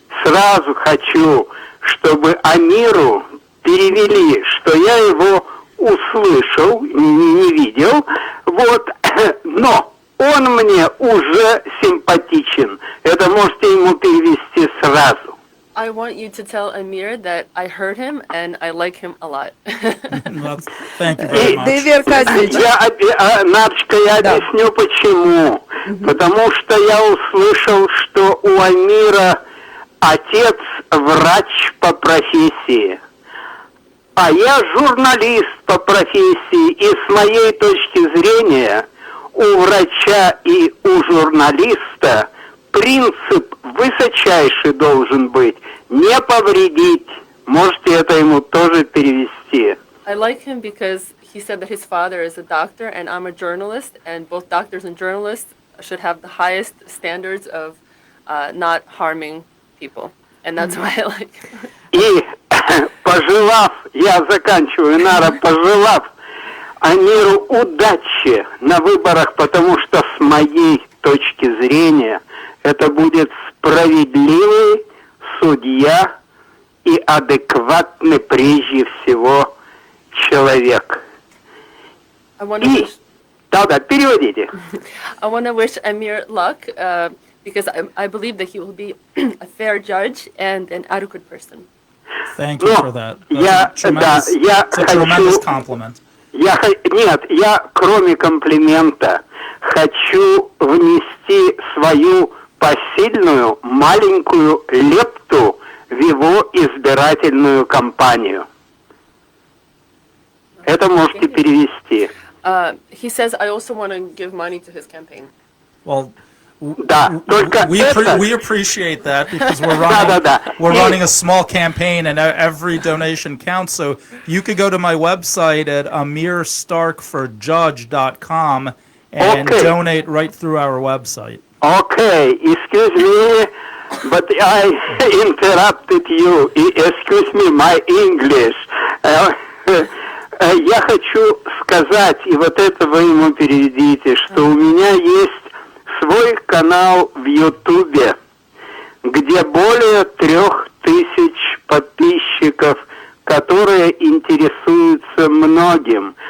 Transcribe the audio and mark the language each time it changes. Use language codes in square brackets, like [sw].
[ru] Сразу хочу, чтобы Амиру перевели, что я его услышал, не видел, вот, но он мне уже симпатичен. Это можете ему перевести сразу. [en] I want you to tell Amir that I heard him and I like him a lot. Thank you very much. [ru] Дэви Аркадьевич. Нарочка, я объясню почему. Потому что я услышал, что у Амира отец врач по профессии. А я журналист по профессии, и с моей точки зрения у врача и у журналиста принцип высочайший должен быть – не повредить. Можете это ему тоже перевести. [en] I like him because he said that his father is a doctor and I'm a journalist, and both doctors and journalists should have the highest standards of not harming people. And that's why I like him. [ru] И пожелав, я заканчиваю, Нара, пожелав Амиру удачи на выборах, потому что с моей точки зрения это будет справедливый судья и адекватный прежде всего человек. Да, переводите. [en] I want to wish Amir luck because I believe that he will be a fair judge and an adequate person. Thank you for that. It's a tremendous compliment. [ru] Я, кроме комплимента, хочу внести свою посильную маленькую лепту в его избирательную кампанию. Это можете перевести. [en] He says, I also want to give money to his campaign. Well, [ru] Да, только [en] we appreciate that because we're running a small campaign and every donation counts. So you could go to my website at amirstarkforjudge.com and donate right through our website. Okay, excuse me, but I interrupted you. Excuse me, my English. [ru] Я хочу сказать, и вот это вы ему переведите, что у меня есть свой канал в Ютубе, где более 3000 подписчиков, которые интересуются многим.